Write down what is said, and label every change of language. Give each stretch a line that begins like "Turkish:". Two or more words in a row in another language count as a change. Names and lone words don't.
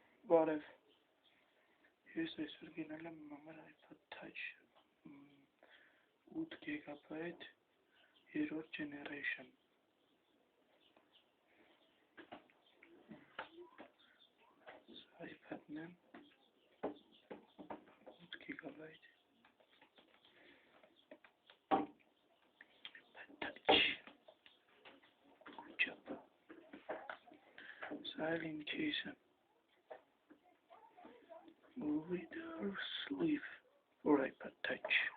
Armenian: Բարև, ես այսօր գնել եմ համար iPad Touch 8 GB 3-րդ generation։ iPad-ն է
English: 8 GB Touch, good job, silent case, leather sleeve for iPad Touch,